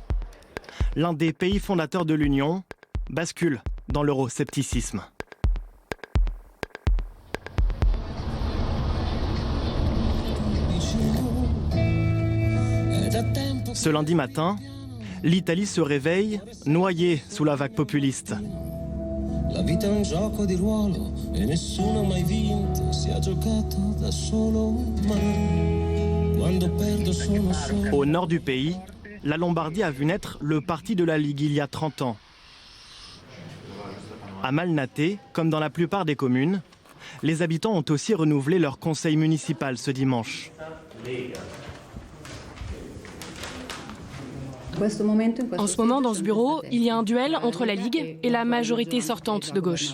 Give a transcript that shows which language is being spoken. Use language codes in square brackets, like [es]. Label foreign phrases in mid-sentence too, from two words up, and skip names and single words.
[fr] L'un des pays fondateurs de l'Union bascule dans l'euroscepticisme. Ce lundi matin, l'Italie se réveille noyée sous la vague populiste. [it] La vita è un gioco di ruolo e nessuno mai vinto, si è giocato da solo, ma quando perdo sono solo. [fr] Au nord du pays, la Lombardie a vu naître le parti de la Ligue il y a 30 ans. À Malnate, comme dans la plupart des communes, les habitants ont aussi renouvelé leur conseil municipal ce dimanche. En ce moment, dans ce bureau, il y a un duel entre la Ligue et la majorité sortante de gauche.